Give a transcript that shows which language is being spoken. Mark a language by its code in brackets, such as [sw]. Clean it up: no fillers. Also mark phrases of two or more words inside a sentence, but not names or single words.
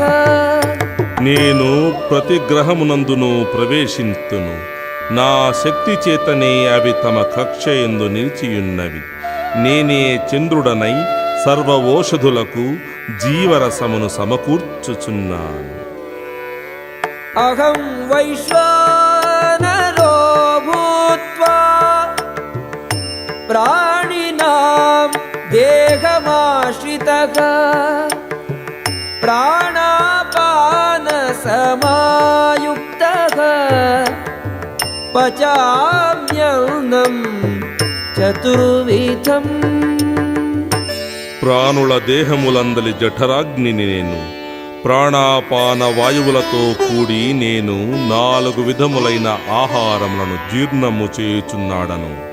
[te] నేను ప్రతి గ్రహమునందును ప్రవేశింతును. నా శక్తి చేతనే అవి తమ కక్షయందు నిలిచియున్నవి. నేనే చంద్రుడనై సర్వ ఓషధులకు జీవరసమును సమకూర్చుచున్నాను. [sa] అహం వైశ్వానరో భూత్వా ప్రాణినాం దేహమాశ్రితః ప్రాణాపాన సమాయుక్తః పచామ్యన్నం చతుర్విధం. [te] ప్రాణుల దేహములందలి జఠరాగ్నిని నేను. ప్రాణాపాన వాయువులతో కూడి నేను 4 విధములైన ఆహారములను జీర్ణము చేయుచున్నాడను.